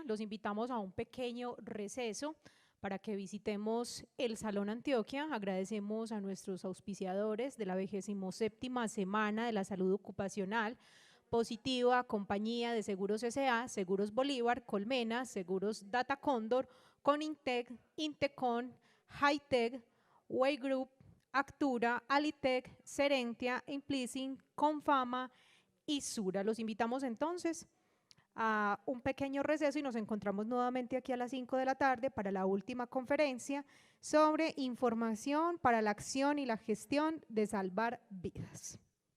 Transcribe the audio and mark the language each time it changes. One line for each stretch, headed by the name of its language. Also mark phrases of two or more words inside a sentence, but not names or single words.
Spanish: Los invitamos a un pequeño receso para que visitemos el Salón Antioquia. Agradecemos a nuestros auspiciadores de la 27ª Semana de la Salud Ocupacional, Positiva, Compañía de Seguros S.A., Seguros Bolívar, Colmena, Seguros Data Cóndor, Conintec, Intecon, Hightech, Way Group, Actura, Alitec, Serentia, Implicing, Confama y Sura. Los invitamos entonces a un pequeño receso y nos encontramos nuevamente aquí a las 5 de la tarde para la última conferencia sobre información para la acción y la gestión de salvar vidas.